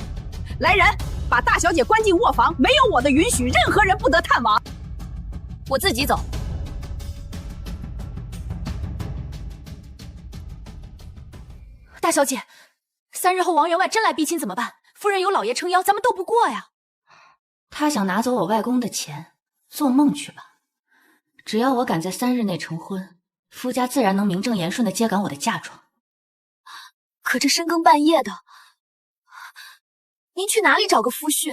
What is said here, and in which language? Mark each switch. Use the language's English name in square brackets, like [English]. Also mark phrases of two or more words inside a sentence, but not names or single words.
[Chinese] 來人，把大小姐關進臥房，沒有我的允許，任何人不得探往。我自己走。大小姐，3日後王員外真來逼親怎麼辦？夫人有老爺撐腰，咱們鬥不過呀。他想拿走我外公的錢，做夢去吧！只要我敢在3日內成婚，夫家自然能名正言順地接趕我的嫁妝。可這深更半夜的，您去哪裡找個夫婿？